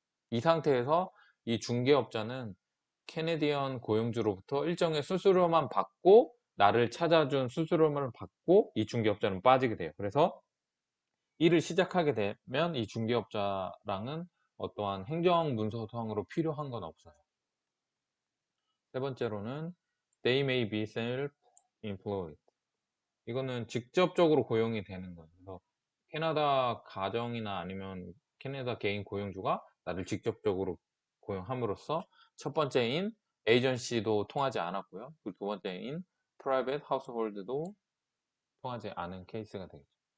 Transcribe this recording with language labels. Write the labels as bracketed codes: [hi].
[ko] 이 상태에서 이 중개업자는 캐네디언 고용주로부터 일정의 수수료만 받고, 나를 찾아준 수수료만 받고 이 중개업자는 빠지게 돼요. 그래서 일을 시작하게 되면 이 중개업자랑은 어떠한 행정 문서상으로 필요한 건 없어요. 세 번째로는 [en] they may be self-employed. [ko] 이거는 직접적으로 고용이 되는 거예요. 그래서 캐나다 가정이나 아니면 캐나다 개인 고용주가 나를 직접적으로 고용함으로써 첫 번째인 에이전시도 통하지 않았고요. 그 두 번째인 프라이빗 하우스홀드도 통하지 않은 케이스가 되겠죠.